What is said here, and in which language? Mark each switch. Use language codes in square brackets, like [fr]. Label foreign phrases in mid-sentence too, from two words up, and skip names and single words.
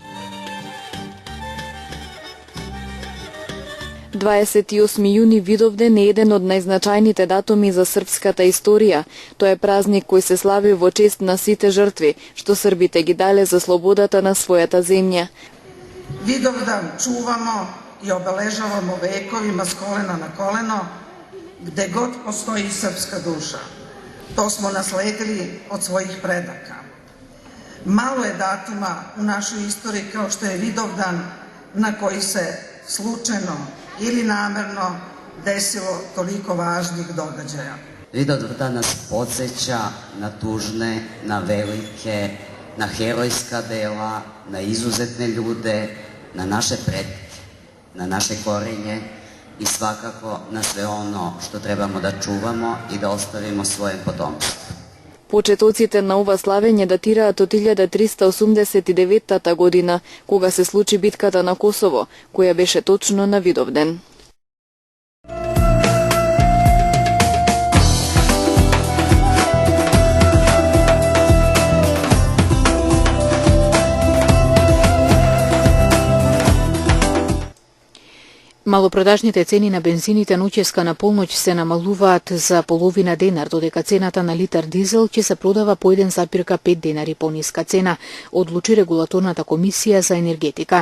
[mk] 28 јуни Видовден е еден од најзначајните датуми за српската историја. Тој е празник кој се слави во чест на сите жртви, што србите ги дале за слободата на својата земја. [sr] Видовдан чувамо и обележавamo вековима с колена на колено, gde god postoji srpska duša. To smo nasledili od svojih predaka. Malo je datuma u našoj istoriji kao što je Vidovdan na koji se slučajno ili namerno desilo toliko važnih događaja. Vidovdan nas podsjeća na tužne, na velike, na herojska dela, na izuzetne ljude, na naše pretke, na naše korenje i svakako na sve ono što trebamo da čuvamo i da ostavimo svojem potomstvu. [mk] Почетоците на ова славење датираат од 1389 година, кога се случи битката на Косово, која беше точно на Видовден. Малопродажните цени на бензините ноќеска на полноќ се намалуваат за половина денар, додека цената на литар дизел ќе се продава по 1,5 денари пониска цена, одлучи регулаторната комисија за енергетика.